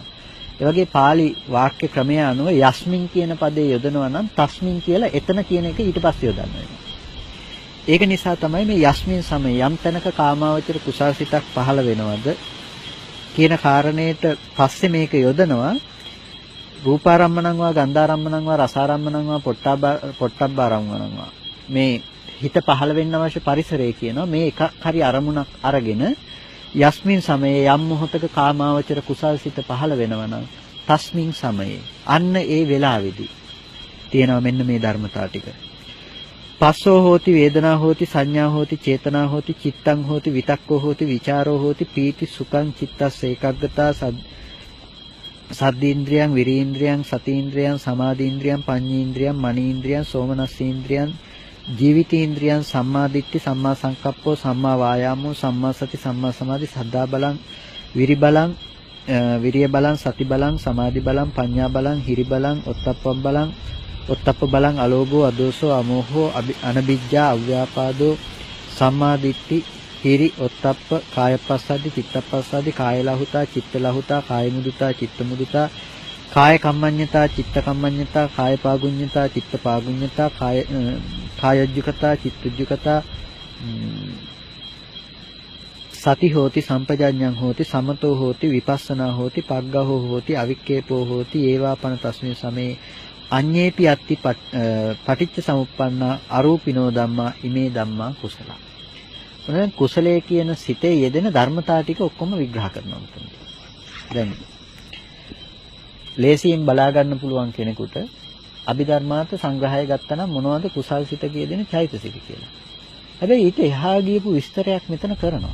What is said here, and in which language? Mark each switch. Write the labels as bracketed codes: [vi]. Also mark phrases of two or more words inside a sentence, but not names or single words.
[si] ඒ වගේ pāli වාක්‍ය ක්‍රමය අනුව යස්මින් කියන පදේ යොදනවා නම් තස්මින් කියලා එතන කියන එක ඊට පස්සේ යොදන්න වෙනවා. ඒක නිසා තමයි මේ [pi] යස්මින් සමය [si] යම් තැනක කාමාවචර කුසල්සිතක් පහළ වෙනවද කියන කාරණේට පස්සේ මේක යොදනවා. [pi] රූපාරම්මණං වා ගන්ධාරම්මණං වා රසාරම්මණං වා පොට්ටබ්බාරම්මණං වා [si] මේ හිත පහළ වෙන්න අවශ්‍ය පරිසරය කියනවා. මේ එකක් හරි අරමුණක් අරගෙන [pi] යස්මින් සමයේ [si] යම් මොහතක කාමාවචර කුසල්සිත පහළ වෙනවා නම් [pi] තස්මින් සමයේ [si] අන්න ඒ වෙලාවේදී තියෙනවා මෙන්න මේ ධර්මතා ටික. [pi] පස්සෝ හෝති වේදනා හෝති සංඥා හෝති චේතනා හෝති චිත්තං හෝති විතක්කෝ හෝති විචාරෝ හෝති පීති සුඛං චිත්තස්ස ඒකග්ගතා සද්දීන්ද්‍රියං විරීන්ද්‍රියං සතීන්ද්‍රියං සමාධීන්ද්‍රියං පඤ්ඤීන්ද්‍රියං මනීන්ද්‍රියං සෝමනස්සීන්ද්‍රියං ජීවිතීන්ද්‍රියං සම්මා දිට්ඨි සම්මා සංකප්පෝ සම්මා වායාමෝ සම්මා සති සම්මා සමාධි සද්ධා බලං විරි බලං විරිය බලං සති බලං සමාධි බලං පඤ්ඤා බලං හිරි බලං ඔත්තප්ප බලං අලෝභෝ අදෝසෝ අමෝහෝ අනබිජ්ජා අව්‍යාපාදෝ සම්මා දිට්ඨි හිරි ඔත්තප්ප කායපස්සද්දි චිත්තපස්සද්දි කායලහුතා චිත්තලහුතා කායමුදුතා චිත්තමුදුතා කාය කම්මඤ්ඤතා චිත්ත කම්මඤ්ඤතා කාය පාගුඤ්ඤතා චිත්ත පාගුඤ්ඤතා කායජ්ජුකතා චිත්තජ්ජුකතා සති හෝති සම්පජඤ්ඤං හෝති සමතෝ හෝති විපස්සනා හෝති පග්ගහෝ හෝති අවික්කේපෝ හෝති ඒවාපන තස්මින් සමේ අඤ්ඤේපි අත්ති පටිච්ච සමුප්පන්නා අරූපිනෝ ධම්මා ඉමේ ධම්මා කුසල. [si] මොනවාද කුසලයේ කියන සිතේ යෙදෙන ධර්මතා ටික ඔක්කොම විග්‍රහ කරනවා මෙතන. දැන් ලේසියෙන් බලා ගන්න පුළුවන් කෙනෙකුට අභිධර්මාර්ථ සංග්‍රහය ගත්තා නම් මොනවද කුසල් සිත කියදෙන චෛතසික කියලා. හැබැයි ඊට එහා ගියපු විස්තරයක් මෙතන කරනවා.